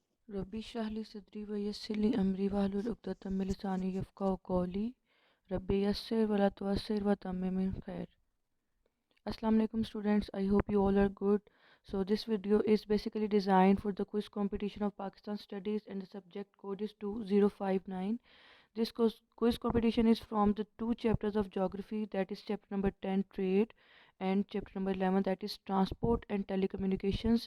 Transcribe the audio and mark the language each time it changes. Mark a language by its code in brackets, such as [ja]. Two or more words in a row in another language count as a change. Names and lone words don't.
[ar] رب اشرح لي صدري ويسر لي أمري واحلل عقدة من لساني يفقهوا قولي رب يسر ولا تعسر وتمم خير. السلام عليكم [en] students, I hope you all are good. So this video is basically designed for the quiz competition of Pakistan Studies and the subject code is 2059. This quiz competition is from the two chapters of geography, that is chapter number 10 trade and chapter number 11 that is transport and telecommunications.